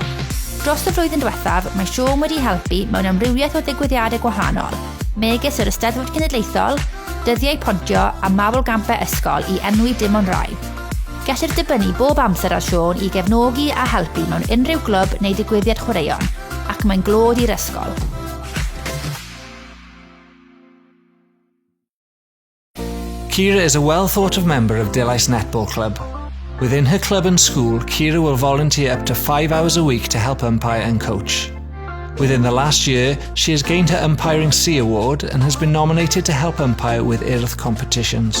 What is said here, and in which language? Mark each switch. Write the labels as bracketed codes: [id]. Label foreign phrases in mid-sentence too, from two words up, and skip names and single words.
[cy] Dros y flwyddyn diwethaf, mae Siôn wedi helpu mewn amrywiaeth o ddigwyddiadau gwahanol, megis yr Eisteddfod Cenedlaethol, dyddiau pontio a mabolgampau ysgol i enwi dim ond rai. Gellir dibynnu bob amser ar Siôn i gefnogi a helpu mewn unrhyw glwb neu digwyddiad chwaraeon, ac mae'n glod i'r ysgol. [en] Kira is a well-thought-of member of Dillais Netball Club. Within her club and school, Kira will volunteer up to 5 hours a week to help umpire and coach. Within the last year, she has gained her Umpiring C award and has been nominated to help umpire with Earth competitions.